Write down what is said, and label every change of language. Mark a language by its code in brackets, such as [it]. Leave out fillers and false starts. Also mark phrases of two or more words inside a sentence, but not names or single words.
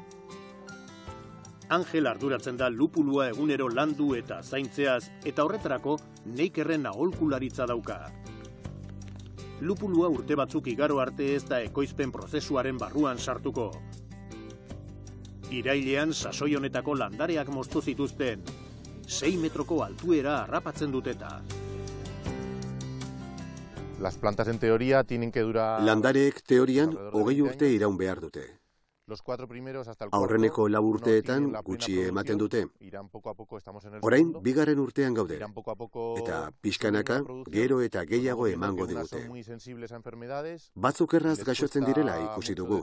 [eu] Angel arduratzen da lupulua egunero landu eta zaintzeaz, eta horretarako Neikerren aholkularitza dauka. Lupulua urte batzuk igaro arte ez da ekoizpen prozesuaren barruan sartuko. Irailean sasoi honetako landareak moztu zituzten, 6 metroko altuera harrapatzen duteta. [es] Las plantas en teoría tienen que durar... [eu] Landareek teorian 20 urte iraun behar dute. Aurreneko 4 urteetan gutxi ematen dute. Orain, 2. urtean gaude. Eta pixkanaka, gero eta gehiago emango digute. Batzuk erraz gaixotzen direla ikusi dugu.